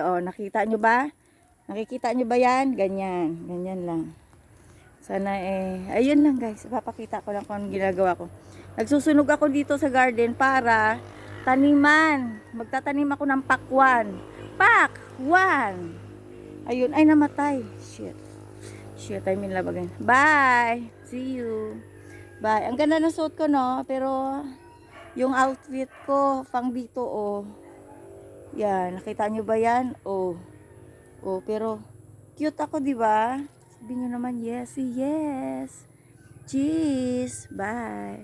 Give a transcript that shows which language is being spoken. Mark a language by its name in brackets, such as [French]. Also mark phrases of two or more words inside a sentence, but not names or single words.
[Filipino] O, nakita nyo ba? Nakikita nyo ba yan? Ganyan lang. Sana ayun lang guys, ipapakita ko lang kung anong ginagawa ko. Nagsusunog ako dito sa garden para taniman. Magtatanim ako ng pakwan. Ayun, ay namatay. [English] Shit, I mean labagan. Bye! See you! Bye! [Filipino] Ang ganda ng suot ko no, pero yung outfit ko pang dito yan, nakita nyo ba yan? Pero cute ako, di ba? Sabihin nyo naman, yes. Cheese. Bye.